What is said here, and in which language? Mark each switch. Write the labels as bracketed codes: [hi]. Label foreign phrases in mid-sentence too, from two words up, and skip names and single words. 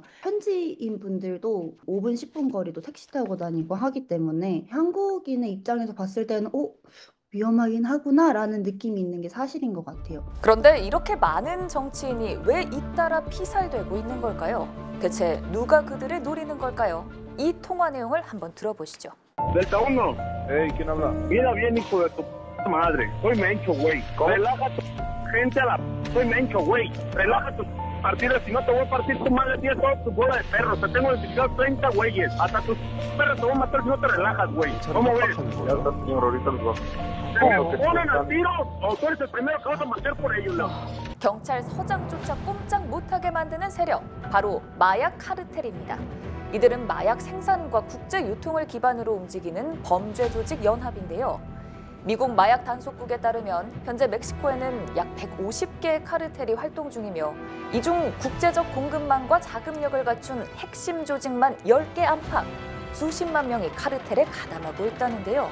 [ko] 현지인 분들도 5분, 10분 거리도 택시 타고 다니고 하기 때문에 한국인의 입장에서 봤을 때는 위험하긴 하구나라는 느낌이 있는 게 사실인 것 같아요. 그런데 이렇게 많은 정치인이 왜 잇따라 피살되고 있는 걸까요? 대체 누가 그들을 노리는 걸까요? 이 통화 내용을 한번 들어보시죠. [es] Delta 1. Hey, ¿quién habla? Mira bien, hijo de tu madre. Soy Mencho, güey. Relaja tu gente a la... Soy Mencho, güey. Relaja tus partidas, si no te voy a partir tu madre, tienes toda tu bola de perros. Te tengo identificados 30 güeyes. Hasta tus perros te voy a matar si no te relajas, güey. ¿Cómo ves? Ya está, señor, ahorita los vamos. ¿Ponen a tiro o tú eres el primero que vas a matar por ellos, no? [ko] 경찰 서장조차 꼼짝 못하게 만드는 세력, 바로 마약 카르텔입니다. 이들은 마약 생산과 국제 유통을 기반으로 움직이는 범죄 조직 연합인데요. 미국 마약 단속국에 따르면 현재 멕시코에는 약 150개의 카르텔이 활동 중이며 이 중 국제적 공급망과 자금력을 갖춘 핵심 조직만 10개 안팎, 수십만 명이 카르텔에 가담하고 있다는데요.